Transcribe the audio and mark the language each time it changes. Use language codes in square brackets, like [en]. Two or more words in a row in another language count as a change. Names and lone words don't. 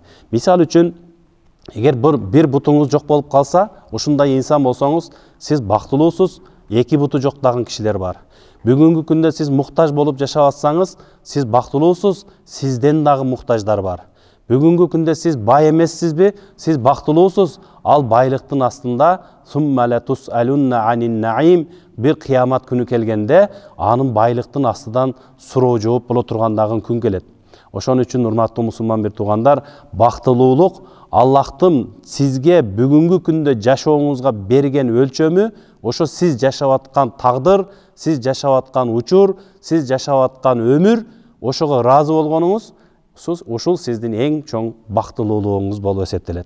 [ky] Мисалы үчүн, эгер бир бутуңуз жок болуп калса, ушундай инсан болсоңуз, сиз бактылуусуз, эки буту жок дагы кишилер бар. Бүгүнкү күндө сиз муктаж болуп жашап атсаңыз, сиз бактылуусуз, сизден дагы муктаждар бар. Бүгүнкү күндө сиз бай эмессизби, сиз бактылуусуз, ал байлыктын астында [ar] ثم لتسألن عن النعيم, [ky] бир кыямат күнү келгенде анын байлыктын астынан суроо жооп боло тургандагы күн келет. Ошон үчүн урматтуу мусулман бир туугандар, бактылуулук Аллахтын сизге бүгүнкү күндө жашооңузга берген өлчөмү ошо сиз жашап аткан тагдыр, сиз жашап аткан учур, сиз жашап аткан өмүр, ошого ыраазы болгонуңуз ушул сиздин эң чоң бактылуулугуңуз болуп эсептелет.